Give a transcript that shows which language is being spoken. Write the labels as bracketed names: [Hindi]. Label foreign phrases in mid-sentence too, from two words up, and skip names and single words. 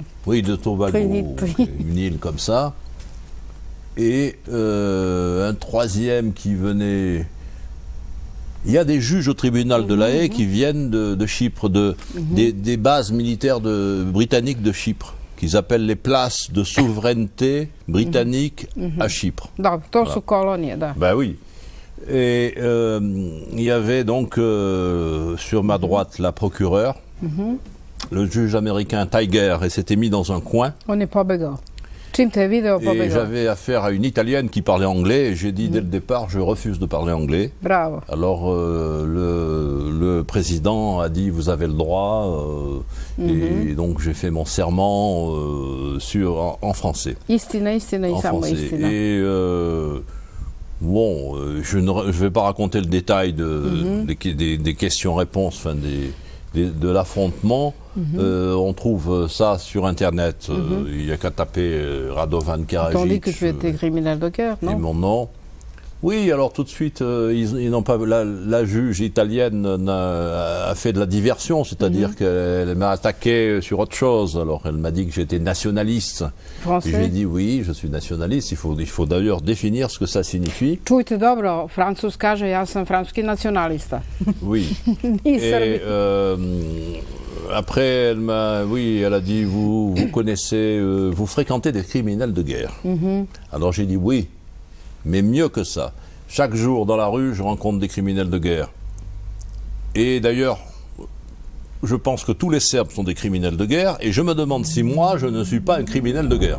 [French] Oui, de Tobago, une île comme ça. Et un troisième qui venait Il y a des juges au tribunal de La Haye qui viennent de Chypre, des bases militaires britanniques de Chypre, qu'ils appellent les places de souveraineté britannique à Chypre. [Serbian] Da, to su kolonije, da. [French] Ben oui. Et il y avait donc sur ma droite la procureure, le juge américain Tiger, et s'était mis dans un coin. [Serbian] On je pobegao. Čim te je video, [French] Et [Serbian] pobegao. [French] j'avais affaire à une Italienne qui parlait anglais, et j'ai dit dès le départ, je refuse de parler anglais. Bravo. Alors le président a dit, vous avez le droit, et donc j'ai fait mon serment en français. [Serbian] Istina, istina i [French] En [Serbian] samo [French] français. [Serbian] istina. [French] Et bon, je ne vais pas raconter le détail des questions-réponses, enfin de l'affrontement. On trouve ça sur Internet. Il n'y a qu'à taper Radovan On dit que Karadzic tu étais criminel de guerre, et non? mon nom. Oui, alors tout de suite, ils n'ont pas. La juge italienne a fait de la diversion, c'est-à-dire qu'elle m'a attaqué sur autre chose. Alors elle m'a dit que j'étais nationaliste. Et Français? je lui ai dit oui, je suis nationaliste. Il faut d'ailleurs définir ce que ça signifie. [Serbian] Čujte dobro, Francuz kaže ja sam francuski nacionalista. [French] Oui. [Serbian] Ni [French] Et [Serbian] Srbi. [French] après, elle a dit vous connaissez, vous fréquentez des criminels de guerre. Alors j'ai dit oui. Mais mieux que ça, chaque jour dans la rue, je rencontre des criminels de guerre. Et d'ailleurs, je pense que tous les Serbes sont des criminels de guerre, et je me demande si moi, je ne suis pas un criminel de guerre.